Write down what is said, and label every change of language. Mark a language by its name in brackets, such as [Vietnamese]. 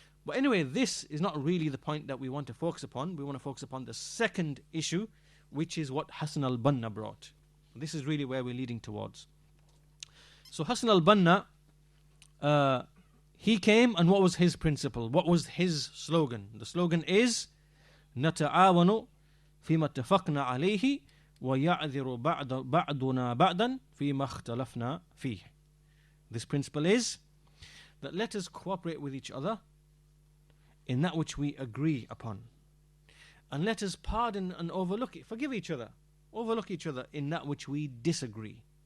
[English] But anyway, this is not really the point that we want to focus upon. We want to focus upon the second issue, which is what Hassan al-Banna brought. This is really where we're leading towards. So Hassan al-Banna, he came, and what was his principle? What was his slogan? The slogan is [Arabic] نَتَعَاوَنُ فِيمَا اتَّفَقْنَا عَلَيْهِ وَيَعْذِرُ بَعْضُنَا بَعْضًا فِيمَا اخْتَلَفْنَا فِيهِ. [English] This principle is that let us cooperate with each other in that which we agree upon, and let us pardon and overlook it, forgive each other, overlook each other in that which we disagree.